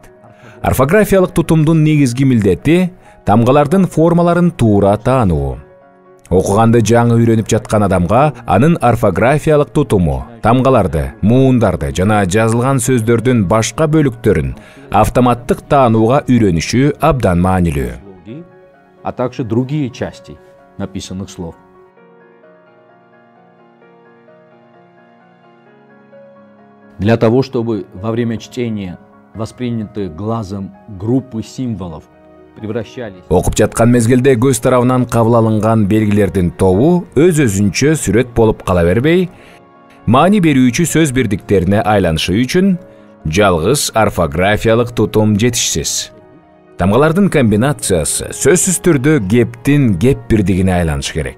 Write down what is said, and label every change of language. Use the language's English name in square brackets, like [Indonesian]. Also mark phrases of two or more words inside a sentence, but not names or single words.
[Kyrgyz] Орфографиялык тутумдун негизги милдети тамгалардын формаларын туура таануу. Окуганды жаңы үйрөнүп жаткан адамга анын орфографиялык тутуму, тамгаларды, муундарды жана жазылган сөздөрдүн башка бөлүктөрүн автоматтык таанууга үйрөнүшү абдан маанилүү. [Russian] а также другие части написанных слов. Для того, чтобы во время чтения воспринятые глазом группы символов превращались. [Kyrgyz] Окуп жаткан мезгилде көз тарабынан кабыл алынган белгилердин тобу өз-өзүнчө сүрөт болуп кала бербей, маани берүүчү сөз бирдиктерине айланышы үчүн жалгыз орфографиялык тутум жетишсиз. Тамгалардын комбинациясы сөзсүз түрдө кептин кеп бирдигине айланышы керек.